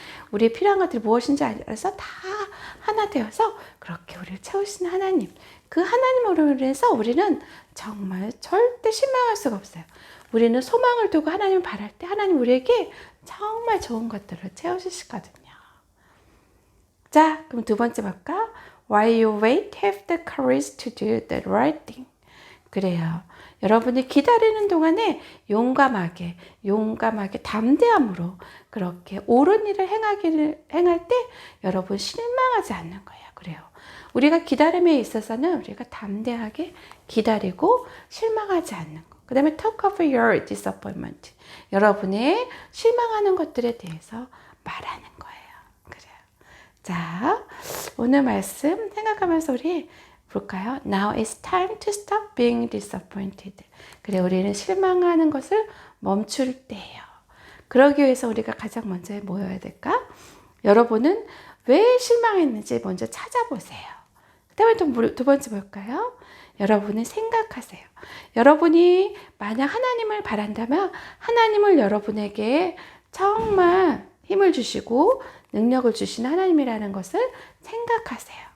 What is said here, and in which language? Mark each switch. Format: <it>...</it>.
<ko>우리의 필요한 것들이 무엇인지 알아서 다 하나 되어서 그렇게 우리를 채우시는 하나님. 그 하나님으로 인해서 우리는 정말 절대 실망할 수가 없어요. 우리는 소망을 두고 하나님을 바랄 때 하나님 우리에게 정말 좋은 것들을 채워주시거든요. 자, 그럼 두 번째 볼까?</ko> <en>While you wait, have the courage to do the right thing.</en> <ko>그래요. 여러분이 기다리는 동안에 용감하게 담대함으로 그렇게 옳은 일을 행할 때 여러분 실망하지 않는 거예요. 그래요. 우리가 기다림에 있어서는 우리가 담대하게 기다리고 실망하지 않는 거. 그 다음에</ko> <en>talk of your disappointment.</en> <ko>여러분의 실망하는 것들에 대해서 말하는 거예요. 그래요. 자, 오늘 말씀 생각하면서 우리 볼까요?</ko> <en>Now it's time to stop being disappointed.</en> <ko>그래, 우리는 실망하는 것을 멈출 때예요. 그러기 위해서 우리가 가장 먼저 뭐 해야 될까? 여러분은 왜 실망했는지 먼저 찾아보세요. 그 다음에 두 번째 볼까요? 여러분은 생각하세요. 여러분이 만약 하나님을 바란다면 하나님을 여러분에게 정말 힘을 주시고 능력을 주시는 하나님이라는 것을 생각하세요.</ko>